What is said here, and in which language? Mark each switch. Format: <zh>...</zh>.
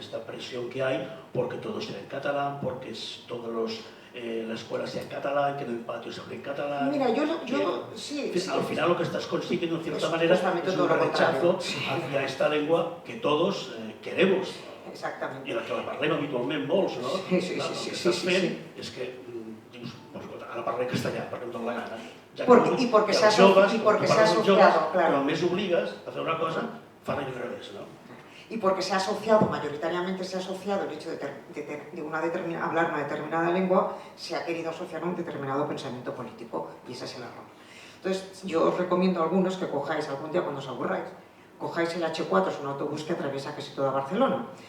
<es>Esta presión que hay porque todos tienen catalán, porque la escuela sea en catalán, que en el patio se hable en catalán. Mira, sí. Al final lo que estás consiguiendo, en cierta manera, es un rechazo hacia esta lengua que todos queremos. Exactamente.</es> <ca>I la que la parlem habitualment molts, no? Sí. El que estàs fent és que dius, ara parlem castellà, perquè em dóna la gana.</ca> <es>Y porque se ha asociado, claro.</es> <ca>Només obligues a fer una cosa, fan allò al revés, no?</ca> <es>Y porque se ha asociado, mayoritariamente se ha asociado el hecho de hablar una determinada lengua, se ha querido asociar a un determinado pensamiento político, y ese es el error. Entonces, yo os recomiendo a algunos que cojáis algún día cuando os aburráis, cojáis el H4, es un autobús que atraviesa casi toda Barcelona.</es>